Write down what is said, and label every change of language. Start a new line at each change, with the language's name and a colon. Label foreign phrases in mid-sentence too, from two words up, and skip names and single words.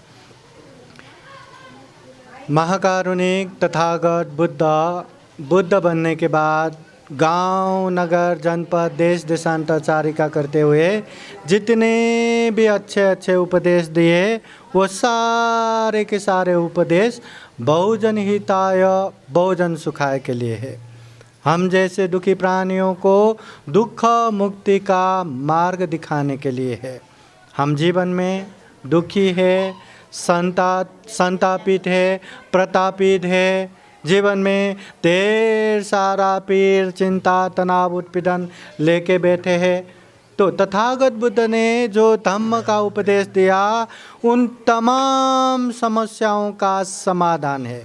Hindi: महाकारुणिक तथागत बुद्ध बनने के बाद गांव नगर जनपद देश देशांतरचारिका करते हुए जितने भी अच्छे उपदेश दिए वो सारे के सारे उपदेश
Sanskrit: बहुजन हिताय बहुजन सुखाय
Hindi: के लिए है। हम जैसे दुखी प्राणियों को दुख मुक्ति का मार्ग दिखाने के लिए है। हम जीवन में दुखी है, संतापित है, प्रतापित है, जीवन में ढेर सारा पीर चिंता तनाव उत्पीड़न लेके बैठे हैं, तो तथागत बुद्ध ने जो धम्म का उपदेश दिया उन तमाम समस्याओं का समाधान है।